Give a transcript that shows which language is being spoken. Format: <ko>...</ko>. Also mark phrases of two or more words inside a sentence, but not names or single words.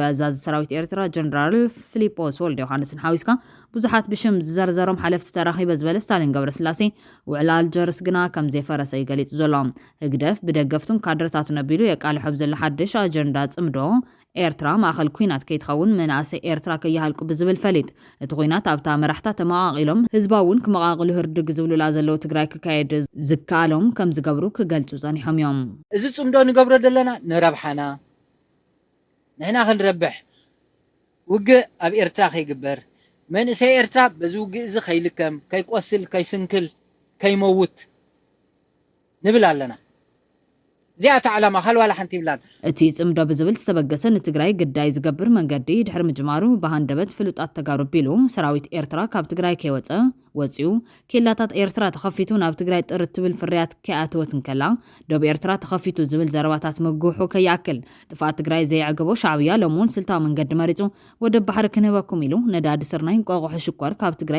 <ti>ኣዛዚ ሰራዊት ኤርትራ ጀነራል ፊሊጶስ ወልደ ዮሃንስን ሓዊስካ ብዙሓት ብሽም ዝዘርዘሮም ሓለፍቲ ተራኺበ ዝበለ ስታሊን ገብረስላሴ ውዕል ኣልጀርስ ግና ከም ዘይፈረሰ ይገሊጹ ዘሎ ህግደፍ ብደገፍቱን ካድረታቱን ኣቢሉ የቃልሖ ብዘሎ ሓድሽ ኣጀንዳ ጽምዶ ኤርትራ ማእኸል ኩናት ከይትኸውን መናእሰይ ኤርትራ ከይሃልቁ ብዝብል ፈሊጥ እቲ ኩናት ኣብታ መራሕታ ተመቓቒሎም ህዝባውን ክመቓቕሉ ህርድግ ዝብሉላ ዘለዉ ትግራይ ክካየድ ዝከኣሎም ከም ዝገብሩ ክገልጹ ጸኒሖም እዮም እዚ ጽምዶ ንገብሮ ዘለና ንረብሓና ንሕና ክንረብሕ ውግእ ኣብ ኤርትራ ከይግበር መንእሰይ ኤርትራ በዚ ውግእ እዚ ከይልከም ከይቆስል ከይስንክል ከይመውት ንብል ኣለና زيات على ما خلوا على حنتي بلاد እቲ ጽምዶ ብዝብል ዝተበገሰ ንትግራይ ግዳይ ዝገብር መንገዲ ድሕሪ ምጅማሩ ባህንደበት ፍሉጣት ተጋሩ ቢሉ ሰራዊት ኤርትራ ካብ ትግራይ ከይወፀ ወፂኡ ኬላታት ኤርትራ ተኸፊቱ ናብ ትግራይ ጥርት ትብል ፍርያት ከኣትወት እንከላ ደብ ኤርትራ ተኸፊቱ ዝብል ዘረባታት መጉሑ ከይኣክል ጥፋት ትግራይ ዘይዕገቦ ሻዕብያ ለሙን ስልታዊ መንገዲ መሪጹ ወደ ባሕሪ ክንህበኩም ኢሉ ነዳዲ ስርናይ እንቋቑሖ ሽኳር ካብ ትግራይ</ti>